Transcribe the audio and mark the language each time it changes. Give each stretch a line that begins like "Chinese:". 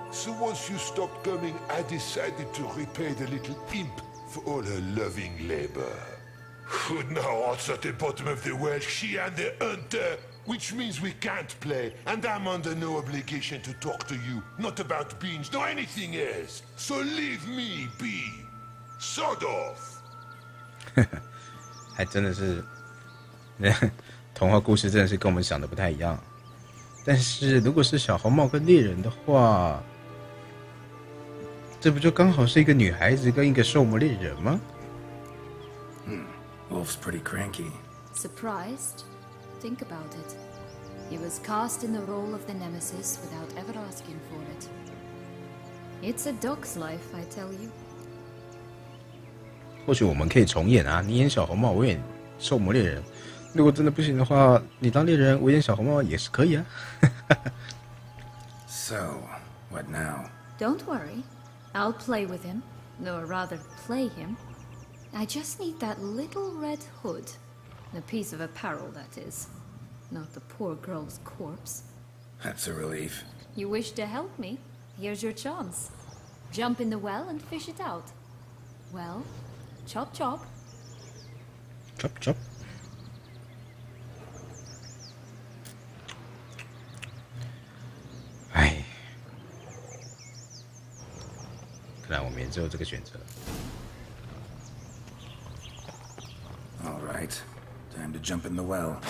English: So once you stopped coming, I decided to repay the little imp for all her loving labor. Now what's at the bottom of the well, she and the hunter, which means we can't play, and I'm under no obligation to talk to you, not about beans, nor anything else. So leave me be. Sod off.
Chinese: 还真的是，童话故事真的是跟我们想的不太一样。但是如果是小红帽跟猎人的话，这不就刚好是一个女孩子跟一个兽魔猎人吗？
English: Wolf's pretty cranky. Surprised? Think about it. He was cast in the role of the nemesis without ever asking for it. It's a dog's life, I tell you.
Chinese: 或许我们可以重演啊！你演小红帽，我演兽魔猎人。如果真的不行的话，你当猎人，我演小红帽也是可以啊。
English: So, what now? Don't worry. I'll play with him. Or rather, play him. I just need that little red hood. A piece of apparel, that is. Not the poor girl's corpse. That's a relief. You wish to help me? Here's your chance. Jump in the well and fish it out. Well, chop chop. Chop chop.
Chinese: 哎，看来我们也只有这个选择。
English: All right, time to jump in the well.